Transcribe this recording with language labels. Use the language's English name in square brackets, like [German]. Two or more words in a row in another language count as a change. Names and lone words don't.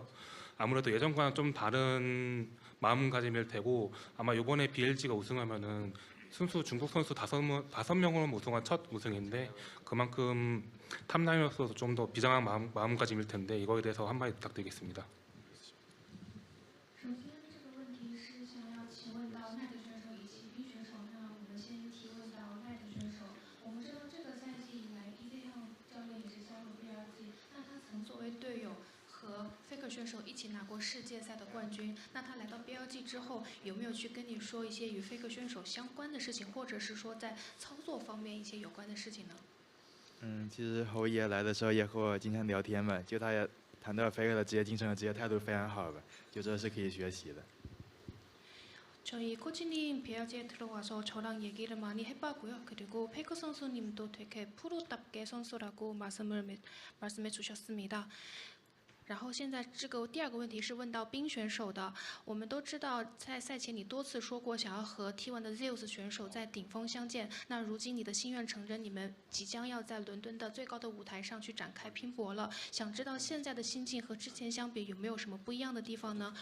[Korean] 아무래도 예전과는 좀 다른 마음가짐일 테고 아마 이번에 BLG가 우승하면은 중국 선수 5명으로 우승한 첫 우승인데 그만큼 탑라이너로서 좀 더 비장한 마음가짐일 텐데 이거에 대해서 한마디 부탁드리겠습니다. [Chinese] Faker 选手一起拿过世界赛的冠军，那他来到 BLG 之后，有没有去跟你说一些与 Faker 选手相关的事情，或者是说在操作方面一些有关的事情呢？其实侯爷来的时候也和我经常聊天嘛，就他也谈到 Faker 的职业精神和职业态度非常好吧，就这是可以学習的。 [Korean] 저희 코치님 BLG에 들어와서 저랑 얘기를 많이 해봤고요. 그리고 페이커 선수님도 되게 프로답게 선수라고 말씀해 주셨습니다. [Chinese] 然后现在这个第二个问题是问到冰选手的。我们都知道，在赛前你多次说过想要和 T1 的 ZEUS 选手在顶峰相见。那如今你的心愿成真，你们即将要在伦敦的最高的舞台上去展开拼搏了。想知道现在的心境和之前相比有没有什么不一样的地方呢？